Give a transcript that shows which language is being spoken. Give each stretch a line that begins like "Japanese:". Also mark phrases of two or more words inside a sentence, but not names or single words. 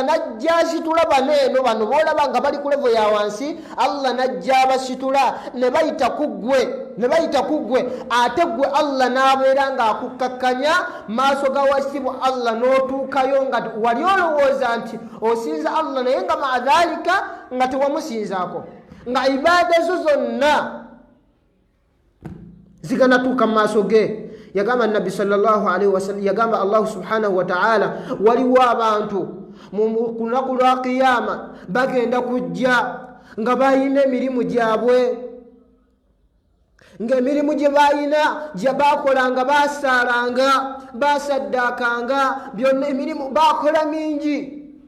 Ganda: najja asitula bano eno bano boolaba nga bali ku levo ya wansi, Allah najja abasitula ne bayita ku ggwe, ate ggwe Allah n'abeera ng'akukkakkanya maaso ga wakitiibwa Allah, n'otuukayo nga wali olowooza nti osinza Allah naye nga maadhalika nga tewamusinzaako, nga ibaada zo zonna ziganatuuka mu maaso ge. Yagamba Nabbi
Arabic: صلى الله عليه وسلم,
Ganda: yagamba Allah
Arabic: سبحانه وتعالى,
Ganda: waliwo abantu ku lunaku lwa qiyama bagenda kujja nga balina emirimu gyabwe, ng'emirimu gye balina gye baakolanga, baasaalanga, baasaddaakanga, byonna emirimu baakola mingi.